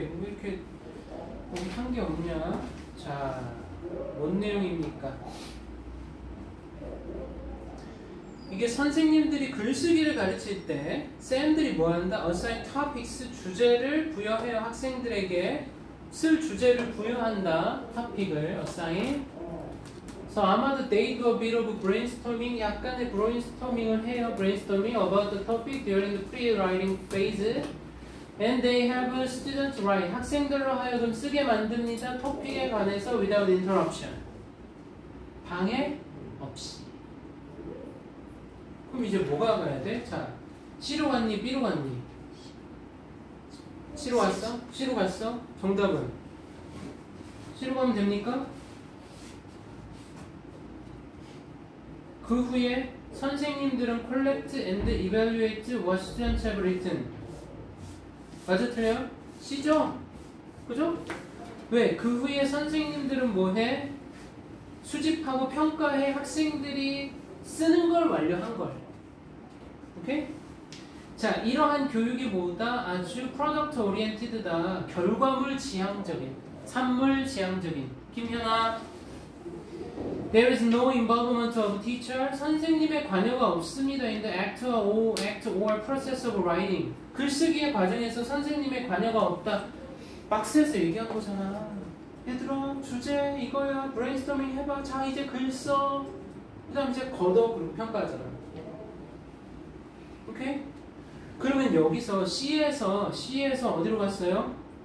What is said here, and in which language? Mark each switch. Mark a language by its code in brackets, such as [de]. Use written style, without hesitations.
[ko] 왜 이렇게 거기 한 게 없냐? 자, 뭔 내용입니까? 이게 선생님들이 글쓰기를 가르칠 때 쌤들이 뭐 한다? [en] assign topics, [ko] 주제를 부여해요. 학생들에게 쓸 주제를 부여한다. 토픽을 assign. 그래서 아마도 [en] they do a bit of brainstorming, [ko] 약간의 brainstorming을 해요. [en] brainstorming about the topic during the pre-writing phase. And they have students write. [ko] 학생들로 하여금 쓰게 만듭니다. 토픽에 관해서 [en] without interruption. [ko] 방해 없이. 그럼 이제 뭐가 가야 돼? 자, C로 갔니? B로 갔니? C로 갔어? C로 갔어? 정답은? C로 가면 됩니까? 그 후에 선생님들은 [en] collect and evaluate what students have written. [ko] 맞아 틀려요? C죠? 그죠? 왜? 그 후에 선생님들은 뭐해? 수집하고 평가해. 학생들이 쓰는 걸 완료한 걸. 오케이? 자, 이러한 교육이 뭐다? 아주 프로덕트 오리엔티드다. 결과물 지향적인, 산물 지향적인. [en] 김현아, there is no involvement of teacher. [ko] 선생님의 관여가 없습니다. [en] in the act or process of writing. [ko] 글쓰기의 과정에서 선생님의 관여가 없다. 박스에서 얘기한 거잖아. 얘들아, 주제 이거야. 브레인스토밍 해봐. 자, 이제 글 써. 그 다음 이제 걷어. 그리고 평가하잖아. 오케이? 그러면 여기서 C에서 어디로 갔어요?